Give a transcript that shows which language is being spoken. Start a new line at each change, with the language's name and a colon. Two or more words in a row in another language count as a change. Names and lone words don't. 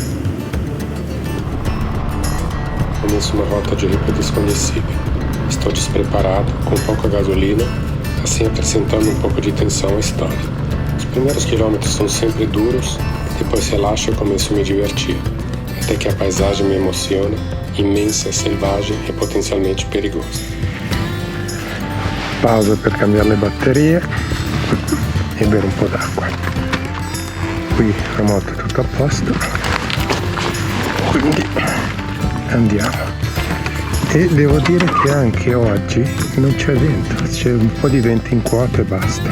Portuguese: Começo uma rota de ripio desconhecida. Estou despreparado, com pouca gasolina, assim acrescentando um pouco de tensão à história. Os primeiros quilômetros são sempre duros, depois relaxo e começo a me divertir, até que a paisagem me emociona, imensa, selvagem e potenzialmente perigosa.
Italian: Pausa per cambiare le batterie e bere un po' d'acqua. Qui la moto è tutto a posto, quindi andiamo. E devo dire che anche oggi non c'è vento, c'è un po' di vento in quota e basta.